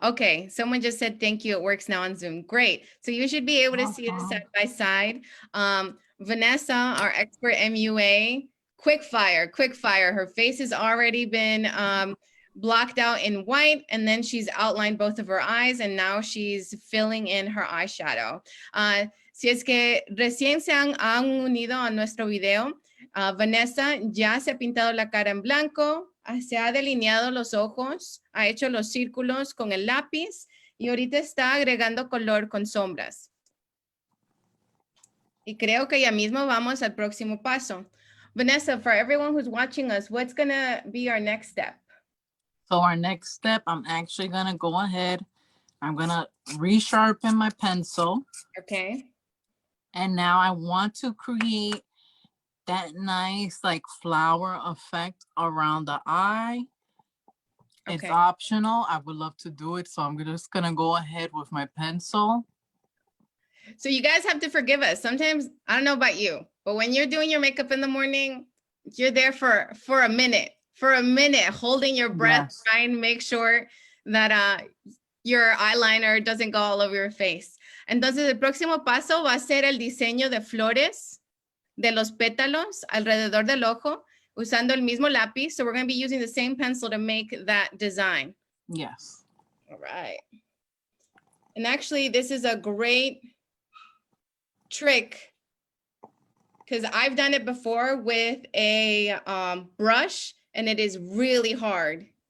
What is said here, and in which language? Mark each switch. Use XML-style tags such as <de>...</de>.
<en>Okay, someone just said thank you. It works now on Zoom. Great. So you should be able to see it side by side. Vanessa, our expert MUA, quick fire. Her face has already been blocked out in white, and then she's outlined both of her eyes, and now she's filling in her eyeshadow.</en> <es>Si es que recién se han unido a nuestro video, Vanessa ya se ha pintado la cara en blanco, se ha delineado los ojos, ha hecho los círculos con el lápiz y ahorita está agregando color con sombras. Y creo que ya mismo vamos al próximo paso.</es> <en>Vanessa, for everyone who's watching us, what's going to be our next step? So our next step, I'm actually going to go ahead. I'm going to resharpen my pencil. Okay. And now I want to create that nice like flower effect around the eye. Okay. It's optional. I would love to do it. So I'm just going to go ahead with my pencil. So you guys have to forgive us. Sometimes, I don't know about you, but when you're doing your makeup in the morning, you're there for a minute, holding your breath, yes. Trying to make sure that your eyeliner doesn't go all over your face.</en> <es>Entonces, el próximo paso va a ser el diseño de flores de los pétalos alrededor del ojo, usando el mismo lápiz.</es> <en>So we're going to be using the same pencil to make that design. Yes. All right. And actually, this is a great trick because I've done it before with a brush, and it is really hard.</en>